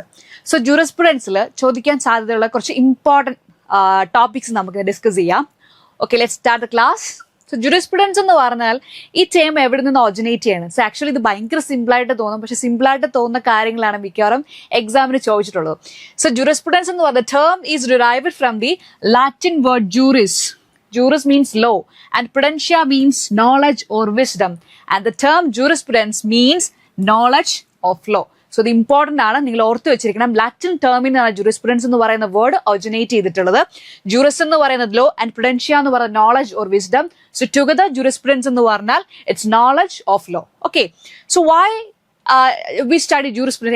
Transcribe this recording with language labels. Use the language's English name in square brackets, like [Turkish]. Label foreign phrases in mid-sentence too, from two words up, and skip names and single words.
[Malayalam] സോ ജൂറിസ്പ്രുഡൻസിൽ ചോദിക്കാൻ സാധ്യതയുള്ള കുറച്ച് [English] important topics [Malayalam] നമുക്ക് ഡിസ്കസ് ചെയ്യാം. [English] Okay, let's start the class. [Malayalam] സോ ജൂറിസ്പ്രുഡൻസ് എന്ന് പറഞ്ഞാൽ ഈ ടേം എവിടെ നിന്ന് ഒറിജിനേറ്റ് ചെയ്യണം. [English] so actually [Malayalam] ഇത് ഭയങ്കര സിമ്പിളായിട്ട് തോന്നും, പക്ഷെ സിമ്പിളായിട്ട് തോന്നുന്ന കാര്യങ്ങളാണ് മിക്കവാറും എക്സാമിന് ചോദിച്ചിട്ടുള്ളത്. [English] So jurisprudence [Malayalam] എന്ന് പറഞ്ഞ [English] term is derived from the Latin word Juris. Juris means law and prudentia means knowledge or wisdom, and the term jurisprudence means knowledge of law. [Malayalam] So ഇത് ഇമ്പോർട്ടൻ്റ് ആണ്, നിങ്ങൾ ഓർത്ത് വെച്ചിരിക്കണം. ലാറ്റിൻ ടേമിൽ നിന്നാണ് ജൂറിസ്പ്രുഡൻസ് എന്ന് പറയുന്ന വേർഡ് ഒറിജിനേറ്റ് ചെയ്തിട്ടുള്ളത്. ജൂറിസ് എന്ന് പറയുന്നത് [English] law and prudentia [Malayalam] എന്ന് പറയുന്നത് [English] knowledge or wisdom. So together jurisprudence [Malayalam] എന്ന് പറഞ്ഞാൽ [English] it's knowledge of law. Okay, so why we study jurisprudence?